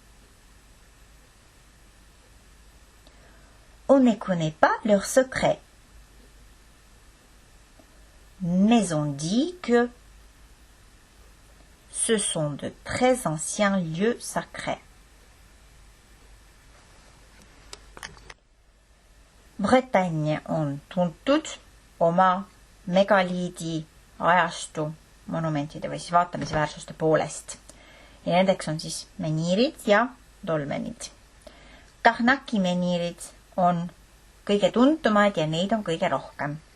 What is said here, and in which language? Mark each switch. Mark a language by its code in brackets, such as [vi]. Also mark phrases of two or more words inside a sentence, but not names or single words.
[fr] On ne connaît pas leurs secrets, mais on dit que ce sont de très anciens lieux sacrés. [et] Bretagne on tuntud oma megaliidi ajastu monumentide või siis vaatamisväärsuste poolest. Ja nendeks on siis menhiirid ja dolmenid. Carnac'i menhiirid on kõige tuntumad ja neid on kõige rohkem.